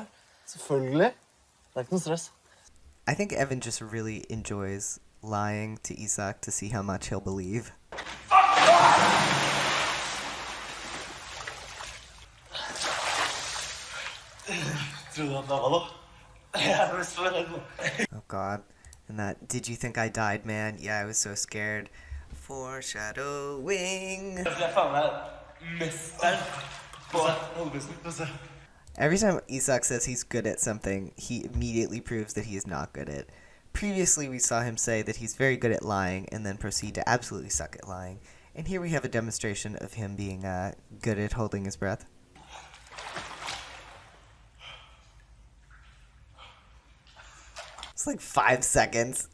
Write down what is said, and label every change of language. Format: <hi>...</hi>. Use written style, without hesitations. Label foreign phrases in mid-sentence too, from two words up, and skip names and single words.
<no>Selvfølgelig. Det er ikke noe stress.</no> <en>I think Evan just really enjoys lying to Isak to see how much he'll believe.</en> <no>Tror du at det var noe? Jeg er så redd.</no> <en>Oh god. And that, did you think I died, man? Yeah, I was so scared. Foreshadowing.</en> <no>Jeg er faen meg mesteren på holdbussen.</no> <en>Every time Isak says he's good at something, he immediately proves that he is not good at it. Previously, we saw him say that he's very good at lying and then proceed to absolutely suck at lying. And here we have a demonstration of him being good at holding his breath. It's like 5 seconds.</en>